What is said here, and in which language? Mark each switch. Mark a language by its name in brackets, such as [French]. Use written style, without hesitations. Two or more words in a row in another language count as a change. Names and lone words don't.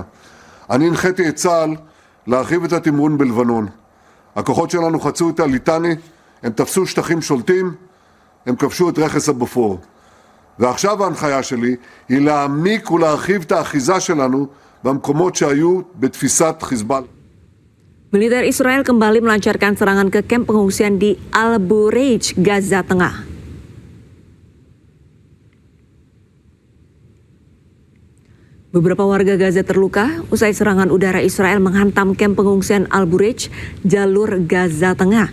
[Hebrew] אני הנחיתי את צה"ל להרחיב את התמרון בלבנון. הכוחות שלנו חצו את הליטני, הם תפסו שטחים שולטים, הם כבשו את רכס הבופור. ועכשיו ההנחיה שלי היא להעמיק ולהרחיב את האחיזה שלנו במקומות שהיו בתפיסת חיזבאללה. [Indonesian] Militer Israel kembali melancarkan serangan ke kamp pengungsian di Al-Bureij, Gaza Tengah. Beberapa warga Gaza terluka usai serangan udara Israel menghantam kamp pengungsian Al-Bureij, jalur Gaza Tengah.